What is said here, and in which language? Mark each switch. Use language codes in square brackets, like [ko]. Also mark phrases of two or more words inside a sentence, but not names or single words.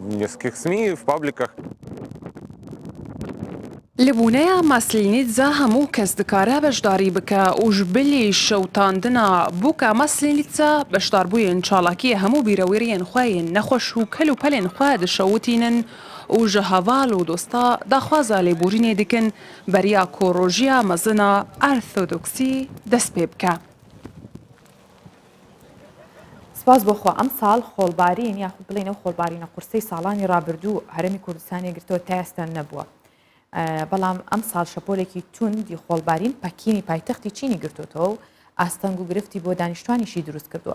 [ku] Li bûneya Maslenîtsa hemû kes dikare beşdarî bike û ji bilî şewtandina bûka Maslenîtsa beşdarbûyên çalakiyê hemû bîroweriyên xwe yên nexweş û kelûpelên xwe dişewitînin û ji heval û dosta daxwaza lêborînê dikin beriya ku rojiya mezina Orthodoksî dest pê bike. [ckb] سپاس بۆ خۆ ئەم ساڵ خۆڵبارین یاخود بڵێنەوە خۆڵبارینە قورسەی ساڵانی ڕابردوو هەرێمی کوردستانی گرتەوە تا ئێستا نەبووە. بەڵام ئەم ساڵ شەپۆلێکی توندی خۆڵبارین پەکینی پایتەختی چینی گرتوتەوە و ئاستەنگ و گرفتی بۆ دانیشتوانیشی دروست کردووە.